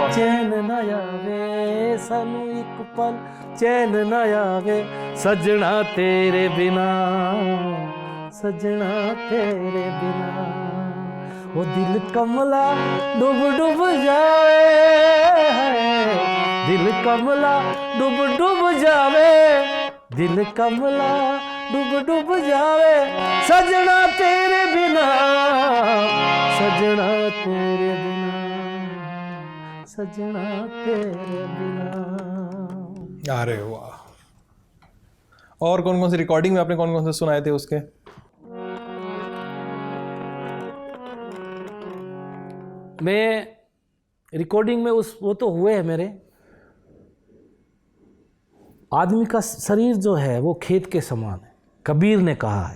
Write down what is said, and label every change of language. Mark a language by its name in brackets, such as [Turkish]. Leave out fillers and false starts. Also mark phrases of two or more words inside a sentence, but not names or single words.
[Punjabi] ਚੈਨ ਨਾ ਆਵੇ, ਸਾਨੂੰ ਇੱਕ ਪਲ ਚੈਨ ਨਾ ਆਵੇ, ਸਜਣਾ ਤੇਰੇ ਬਿਨਾ, ਸਜਣਾ ਤੇਰੇ ਬਿਨਾ। ਉਹ ਦਿਲ ਕਮਲਾ ਡੁੱਬ ਡੁੱਬ ਜਾਵੇ, ਦਿਲ ਕਮਲਾ ਡੁੱਬ ਡੁੱਬ ਜਾਵੇ, ਦਿਲ ਕਮਲਾ ਡੁੱਬ ਡੁੱਬ ਜਾਵੇ, ਸਜਣਾ ਤੇਰੇ ਬਿਨਾ, [Hindi] सजना तेरे बिना, सजना तेरे बिना। अरे वाह। और कौन कौन सी रिकॉर्डिंग में आपने कौन कौन से सुनाए थे उसके? मैं रिकॉर्डिंग में वो तो हुए हैं मेरे। आदमी का शरीर जो है वो खेत के समान है, कबीर ने कहा है।